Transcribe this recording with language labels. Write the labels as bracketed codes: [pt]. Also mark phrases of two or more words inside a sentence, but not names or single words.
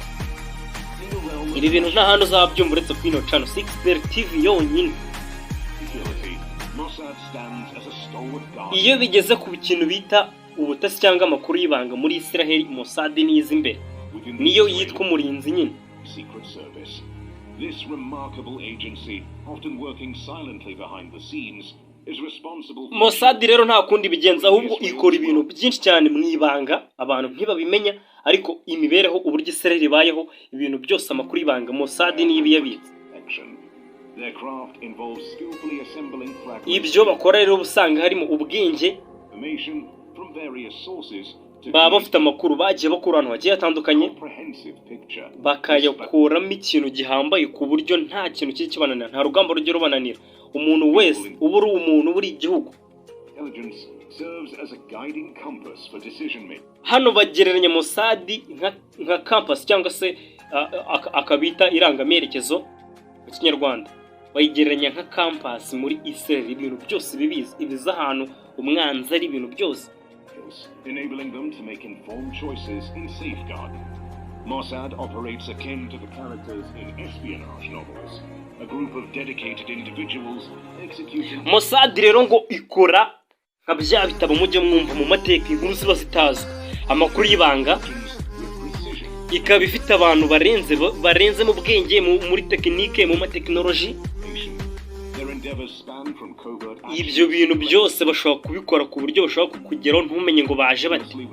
[rw] Ibi bintu nta handi uzabyumva uretse kuri ino channel 6 TV yonyine. Iyo bigeze ku kintu bita ubutasi cyangwa amakuru y'ibanga muri Isiraheli, Mossad niza imbere, niyo yitwa umurinzi nyine. [en] This remarkable agency, often working silently behind the scenes, is responsible for [rw] Mossad rero nta kundi bigenza, ahubwo ikora ibintu byinshi cyane mu ibanga abantu ntibabimenya, ariko imibereho uburyo Isiraheli ibayeho, ibintu byose amakuru y'ibanga Mossad niyo ibiyabitse. [en] Their craft involves skillfully assembling fragments. [rw] Ibyo bakora rero usanga harimo ubwenge, [en] Information from various sources to [rw] baba bafite amakuru bagiye bakura ahantu hagiye hatandukanye, [en] comprehensive picture. [rw] bakayakuramo ikintu gihambaye ku buryo nta kintu kiri kibananira, nta rugamba rujya rubananira. Umuntu wese uba uri umuntu buri igihugu. [en] Intelligence serves as a guiding compass for decision making. [rw] Hano bagereranya Mossad nka campus cyangwa se akabita irangamerekezo mu Kinyarwanda. Bayigereranya nka campus muri Israel, ibintu byose bibizi, ibiza ahantu umwanzi ari, ibintu byose. [en] Enabling them to make informed choices in safeguarding. Mossad operates akin to the characters in espionage novels, a group of dedicated individuals executing. [rw] Mossad rero ngo ikora nka bya bitabo mujye mwumva mu mateka, inkuru ziba zitazwi, amakuru y'ibanga, ikaba ifite abantu barenze mu bwenge, muri tekinike, mu matekinoloji. Ibyo bintu byose bashobora kubikora ku buryo bashobora kukugeraho ntumenye ngo baje bate.